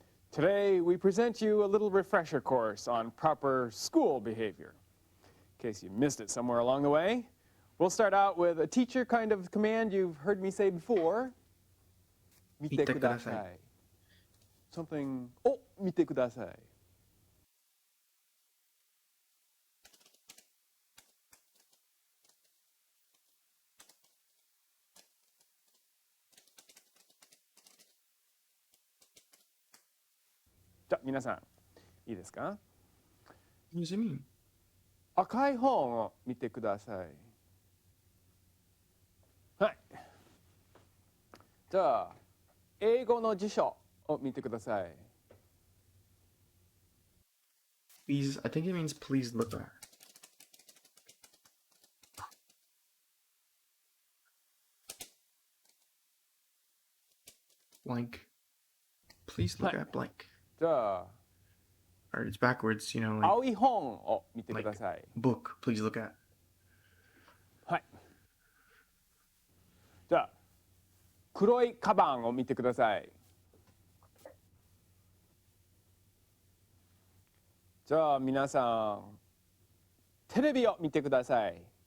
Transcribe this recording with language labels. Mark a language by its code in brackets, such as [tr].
[en] Today, we present you a little refresher course on proper school behavior. In case you missed it somewhere along the way, we'll start out with a teacher kind of command you've heard me say before. [ja] 見てください. [en] Something, [ja] お、見てください. 자, 皆さん、いいですか? [en] What does it mean? [ja] 赤い本を見てください。はい。じゃあ、英語の辞書を見てください。 [en] Please, I think it means please look at. Blank. Please look at blank. [ja] じゃあ、 [en] Or it's backwards, you know, like [ja] 青い本を見てください。 [en] book, please look at. [ja] はい。じゃあ、黒いカバンを見てください。じゃあ、皆さん、テレビを見てください。